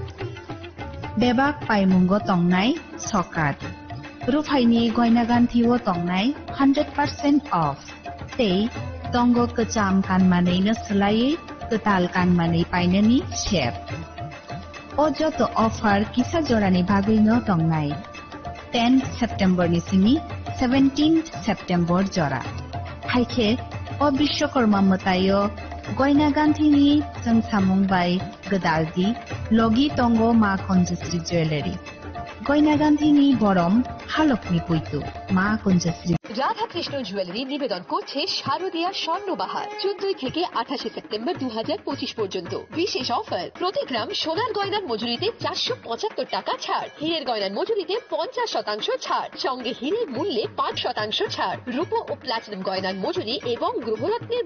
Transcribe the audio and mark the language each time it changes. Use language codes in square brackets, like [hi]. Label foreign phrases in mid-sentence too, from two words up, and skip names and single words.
[trp] बेबाक पाइमुंगो तंगनाय सकात रुफाइनि गयना गान्थिवो तंगनाय 100% ऑफ ते तंगो कचाम कानमानैनो सोलायै कताल कानमानै पाइननि शेप अजत ऑफर किसा जरानि बागैनो तंगनाय 10 September ni simi 17 September jora haike o Vishwakarma matayo goina ganthini sangsamung bai gadaldi logi tongo ma Kunjasri jewelry goina ganthini borom halokni puitu ma Kunjasri [bn] রাধা কৃষ্ণ জুয়েলারি নিবেদন করছে শারদীয়া স্বর্ণবাহার 14 থেকে 28 সেপ্টেম্বর 2025 পর্যন্ত বিশেষ অফার প্রতি গ্রাম সোনার গয়নার মজুরিতে 475 টাকা ছাড় হীরের গয়নার মজুরিতে 50% ছাড় সঙ্গে হীরের মূল্যে 5% ছাড় রূপো ও প্লাটিনাম গয়নার মজুরি এবং গ্রহরত্নের